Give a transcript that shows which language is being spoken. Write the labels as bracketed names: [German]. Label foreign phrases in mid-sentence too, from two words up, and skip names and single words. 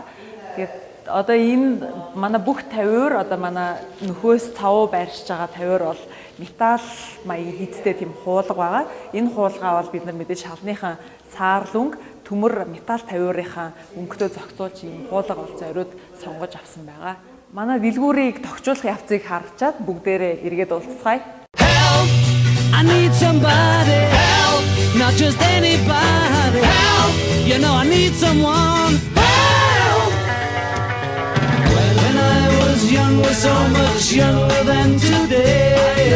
[Mongolian] Тэгээд одоо энэ манай бүх тавиур одоо манай нөхөөс цавуу байршиж байгаа тавиур бол металл маягийн хийцтэй тийм хуулга байгаа. Энэ хуулгаа бол бид нар мэдээж шалныхан саарлунг төмөр металл тавиурынхаа өнгөтэй зохицуулж ийм хуулга бол зориуд сонгож авсан байгаа. Манай дэлгүүрийг тохижуулах явцыг харчаад бүгдээрээ эргээд уулзцгаая. [English] Help! I need somebody. Help! Not just anybody. Help! You know I need someone. Help! When I was young, was so much younger than today.